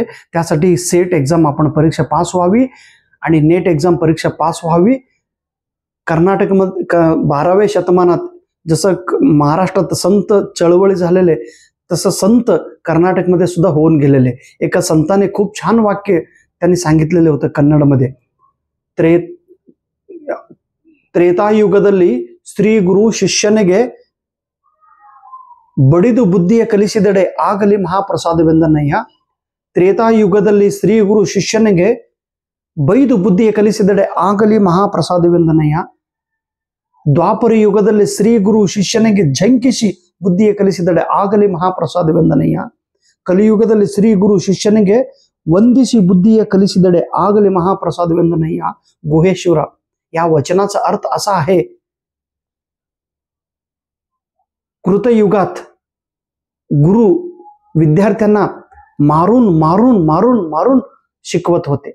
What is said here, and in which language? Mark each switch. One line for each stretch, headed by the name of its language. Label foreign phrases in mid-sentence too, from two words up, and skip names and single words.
Marathi: त्यासाठी
English: SET exam
Marathi: आपण परीक्षा पास व्हावी आणि
English: NET exam
Marathi: परीक्षा पास व्हावी। कर्नाटकमध्ये 12व्या शतमानात जसं महाराष्ट्रात संत चळवळी झालेले, तसं संत कर्नाटकमध्ये सुद्धा होऊन गेलेले। एका संताने खूप छान वाक्य त्यांनी सांगितलेले होतं कन्नडमध्ये।
Kannada: ತ್ರೇತಾಯುಗದಲ್ಲಿ ಶ್ರೀ ಗುರು ಶಿಷ್ಯನಿಗೆ ಬಡಿದು ಬುದ್ಧಿಯ ಕಲಿಸಿದಡೆ ಆಗಲಿ ಮಹಾಪ್ರಸಾದವೆಂದನಯ್ಯ। ತ್ರೇತಾಯುಗದಲ್ಲಿ ಶ್ರೀ ಗುರು ಶಿಷ್ಯನಿಗೆ ಬೈದು ಬುದ್ಧಿಯ ಕಲಿಸಿದಡೆ ಆಗಲಿ ಮಹಾಪ್ರಸಾದವೆಂದನಯ್ಯ। ದ್ವಾಪರ ಯುಗದಲ್ಲಿ ಶ್ರೀ ಗುರು ಶಿಷ್ಯನಿಗೆ ಝಂಕಿಸಿ ಬುದ್ಧಿಯ ಕಲಿಸಿದಡೆ ಆಗಲಿ ಮಹಾಪ್ರಸಾದವೆಂದನಯ್ಯ। ಕಲಿಯುಗದಲ್ಲಿ ಶ್ರೀ ಗುರು ಶಿಷ್ಯನಿಗೆ ವಂದಿಸಿ ಬುದ್ಧಿಯ ಕಲಿಸಿದಡೆ ಆಗಲಿ महाप्रसादವೆಂದನಯ್ಯ।
Marathi: गुहेश्वर या वचनाचा अर्थ असा आहे, कृतयुगात गुरु विद्यार्थ्यांना मारून मारून मारून मारून शिकवत होते।